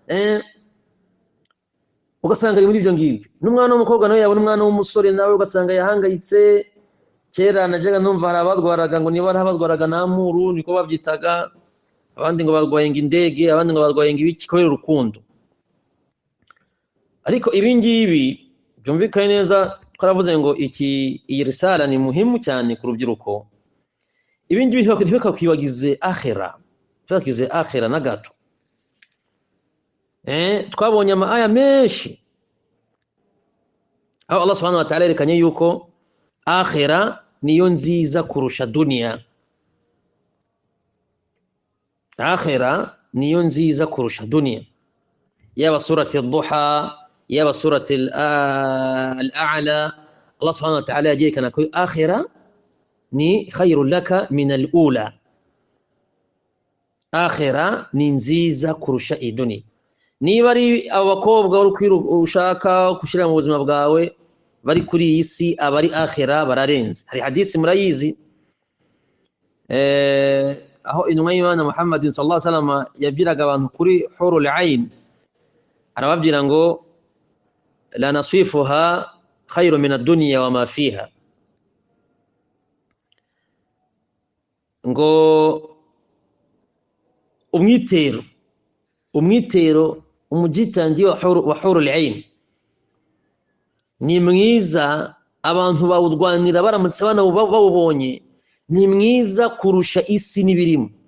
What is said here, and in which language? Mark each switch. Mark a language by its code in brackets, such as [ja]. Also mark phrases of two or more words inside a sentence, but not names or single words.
[rw] ugasanga ari muri ibyo ngibyo n'umwana w'umukobwa nawe yabona umwana w'umusore nawe ugasanga yahangayitse kera najyaga numva hari abadwaraga ngo niba abadwaraga namuru niko babyitaga abandi ngo barwaye indege abandi ngo barwaye ibiki kubera urukundo ariko ibi ngibi byumvikane neza twaravuze ngo iyi risala ni muhimu cyane ku rubyiruko ibi ngibi ntibikakwibagize akhira na gato twabonye aya menshi aho Allah [ar] سبحانه وتعالى [rw] yerekanye yuko akhira niyo nziza kurusha dunia yaba [ar] سورة الضحى [rw] yaba [ar] سورة الأعلى [rw] Allah [ar] سبحانه وتعالى [rw] yerekana ko akhira ni [ar] خير لك من الأولى [rw] akhira ni nziza kurusha iduni niba ari abakobwa ushaka gushyira mu buzima bwawe bari kuri iyi si abari akhira bararenze hari hadisi murayizi aho intumwa y'Imana Muhammad [ar] صلى الله عليه وسلم [rw] yabwiraga abantu kuri [ar] حور العين [rw] arababwira ngo [ar] لنصيفها خير من الدنيا وما فيها [rw] ngo umwitero umugitangi wa [ar] حور العين [rw] ni mwiza abantu bawudwanira baramutse bawubonye ni mwiza kurusha isi n'ibirimo